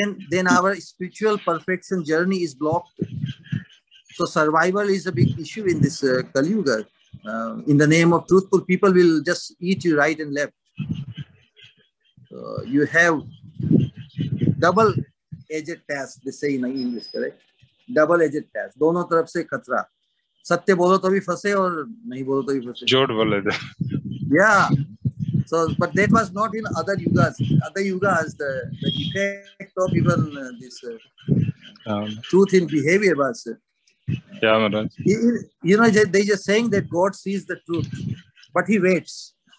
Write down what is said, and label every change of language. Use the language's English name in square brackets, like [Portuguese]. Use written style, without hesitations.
[English] Then our spiritual perfection journey is blocked. So survival is a big issue in this Kali Yuga. In the name of truthful, people will just eat you right and left. You have double-edged task, they say in English, correct? Double-edged task. [Hindi] दोनों तरफ से खतरा. सत्य बोलो तो भी फंसे और नहीं बोलो तो भी फंसे. झूठ बोले तो. [English] Yeah. So, but that was not in other yugas. Other yugas, the effect of even this truth in behavior was. Yeah, Maharaj. They just saying that God sees the truth, but He waits.